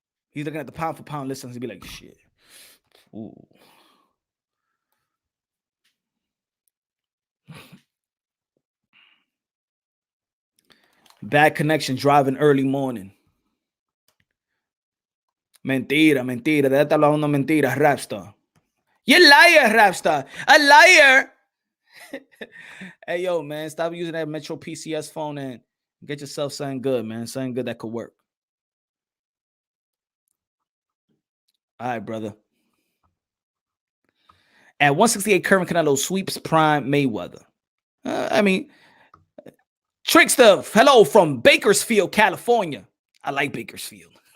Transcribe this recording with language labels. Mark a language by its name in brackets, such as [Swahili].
[English] He's looking at the pound for pound listens and be like, shit. Ooh. Bad connection driving early morning. [Spanish] Mentira. Debe estar hablando mentiras, Rapstar. [English] You liar, Rapstar. A liar. Hey, yo, man, stop using that Metro PCS phone and get yourself something good, man. Something good that could work. All right, brother. At 168, Curvin Canelo sweeps Prime Mayweather. I mean, Trickster, hello from Bakersfield, California. I like Bakersfield.